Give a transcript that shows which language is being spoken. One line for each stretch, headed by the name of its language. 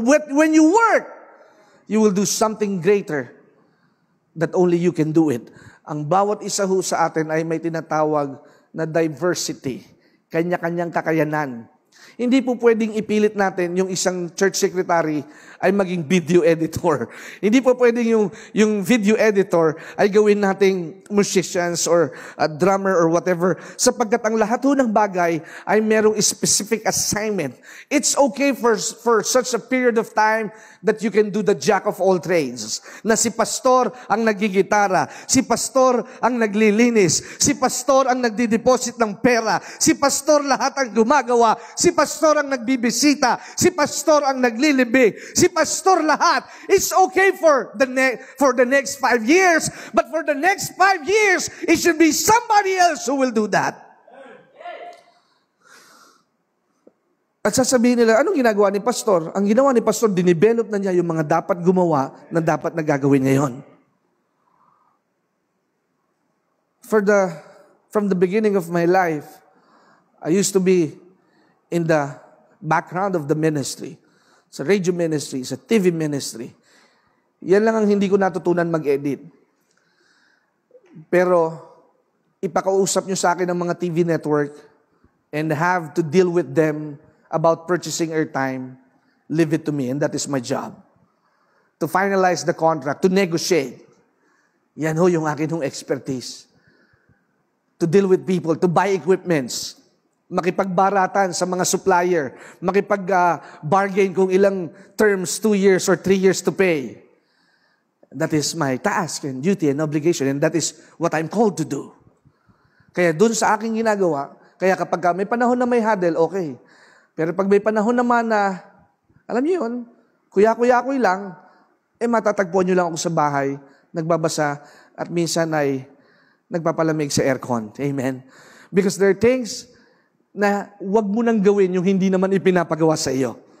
English: When you work, you will do something greater that only you can do it.
Filipino: Ang bawat isa ho sa atin ay may tinatawag na diversity. Kanya-kanyang kakayanan. Hindi po pwedeng ipilit natin yung isang church secretary ay maging video editor. Hindi po pwedeng yung video editor ay gawin nating
English: musicians or a drummer or whatever.
Filipino: Sapagkat ang lahat ho ng bagay ay merong specific assignment.
English: It's okay for such a period of time that you can do the jack of all trades.
Filipino: Na si pastor ang nagigitara, si pastor ang naglilinis, si pastor ang nagdideposit ng pera, si pastor lahat ang gumagawa, si pastor ang nagbibisita, si pastor ang naglilibing, si pastor lahat.
English: It's okay for the next 5 years, but for the next 5 years, it should be somebody else who will do that.
Filipino: At sasabihin nila, anong ginagawa ni pastor? Ang ginawa ni pastor, dinivelop na niya yung mga dapat gumawa na dapat na gagawin ngayon.
English: From the beginning of my life, I used to be in the background of the ministry.
Filipino: Sa radio ministry, sa TV ministry. Yan lang ang hindi ko natutunan mag-edit. Pero, ipakausap nyo sa akin ng mga TV network
English: and have to deal with them about purchasing airtime, leave it to me, and that is my job. To finalize the contract, to negotiate.
Filipino: Yan ho yung akin hong expertise.
English: To deal with people, to buy equipments,
Filipino: makipagbaratan sa mga supplier, makipag-bargain kung ilang terms,
English: 2 years or 3 years to pay. That is my task and duty and obligation, and that is what I'm called to do.
Filipino: Kaya dun sa aking ginagawa, kaya kapag may panahon na may huddle, okay. Pero pag may panahon naman na, alam niyo yun, kuya-kuya-kuy lang, matatagpuan niyo lang ako sa bahay, nagbabasa, at minsan ay nagpapalamig sa aircon. Amen?
English: Because there are things
Filipino: na wag mo nang gawin yung hindi naman ipinapagawa sa iyo.